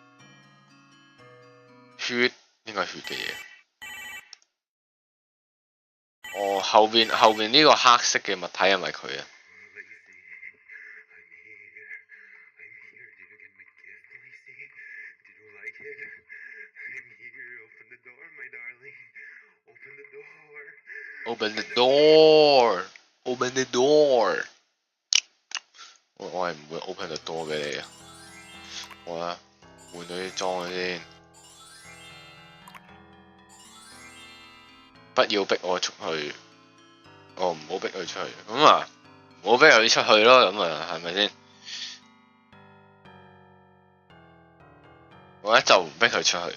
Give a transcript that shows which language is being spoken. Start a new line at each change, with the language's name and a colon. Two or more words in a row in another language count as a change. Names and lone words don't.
Cantonese: 血，應該係血嘅嘢。哦，後邊呢個黑色嘅物體係咪佢啊？
English: Open the door. Open the door.
Cantonese: 我係唔會
English: open the door
Cantonese: 俾你啊！我啊，換咗啲裝先，不要逼我出去。唔好逼佢出去。咁啊，唔好逼佢出去咯。咁啊，係咪先？我就唔逼佢出去。